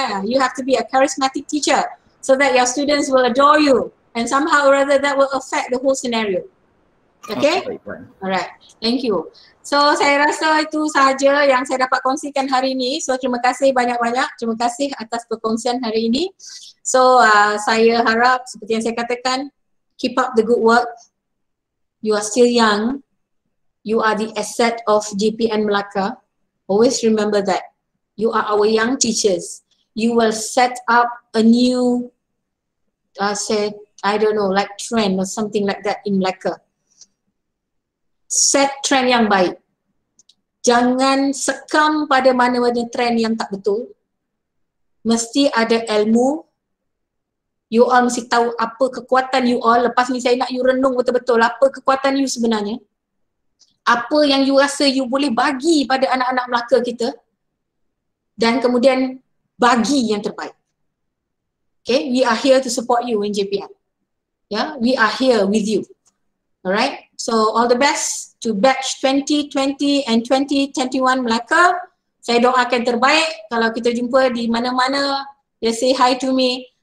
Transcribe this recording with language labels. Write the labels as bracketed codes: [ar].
[en] You have to be a charismatic teacher so that your students will adore you. And somehow or other that will affect the whole scenario. Okay? [ms] Baik, Puan. [en] Alright, thank you. [ms] So saya rasa itu sahaja yang saya dapat kongsikan hari ini. So terima kasih banyak-banyak. Terima kasih atas perkongsian hari ini. So saya harap seperti yang saya katakan, [en] keep up the good work. You are still young. You are the asset of JPN Melaka. Always remember that. You are our young teachers. You will set up a new, I don't know, like trend or something like that in Melaka. [ms] Set trend yang baik. Jangan sekam pada mana-mana trend yang tak betul. Mesti ada ilmu. You all mesti tahu apa kekuatan you all. Lepas ni saya nak you renung betul-betul apa kekuatan you sebenarnya. Apa yang you rasa you boleh bagi pada anak-anak Melaka kita. Dan kemudian bagi yang terbaik. [en] Okay, we are here to support you in JPN. Yeah, we are here with you. Alright, so all the best to batch 2020 and 2021 Melaka. [ms] Saya doakan terbaik. Kalau kita jumpa di mana-mana, [en] just say hi to me.